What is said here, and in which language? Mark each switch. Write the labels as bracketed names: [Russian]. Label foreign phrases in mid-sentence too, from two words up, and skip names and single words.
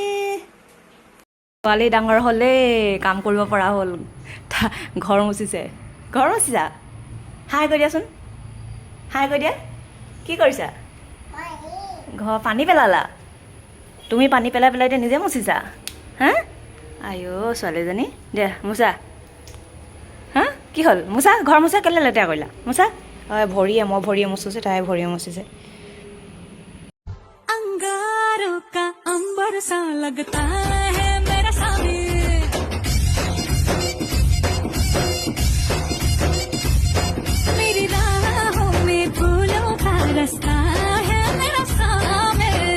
[Assamese] ছোৱালী ডাঙৰ হ'লে কাম কৰিব পৰা হ'ল ঘৰ মুচিছা হাই কৰি দিয়াচোন হাই কৰি দিয়া কি কৰিছা ঘৰ পানী পেলালা তুমি পানী পেলাই পেলাই এতিয়া নিজে মুচিছা হা আইঅ ছোৱালীজনী দিয়া মুচা হা কি হ'ল মুচা ঘৰ মুচা কেলৈ লেতেৰা কৰিলা মুচা হয় মই ভৰিয়ে মুচিছে তাই ভৰিয়ে মুচিছে [Hindi] अंगारों का अंबर सा लगता है मेरा सामी मेरी राहों में फूलों का रास्ता है मेरा सामी